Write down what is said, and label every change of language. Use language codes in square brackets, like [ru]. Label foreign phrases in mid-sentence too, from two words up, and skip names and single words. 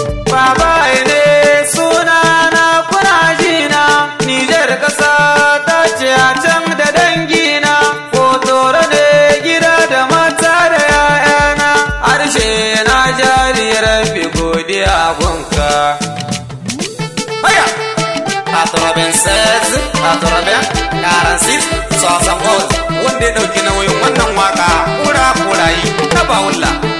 [ha] Babaye ne suna na kuna ji na, Nijar ƙasa ta ce a can da dangi na, Fotoro ne gida da mata da ƴaƴa na, harshe na jari Rabbi godiya gunka. Haya! [fr] Quatre-vingt-seize, quatre-vingts, quarante-six, soixante-onze, [ha] wanda ya ɗauki nauyin wannan waka, kura kurayi, na bawulla.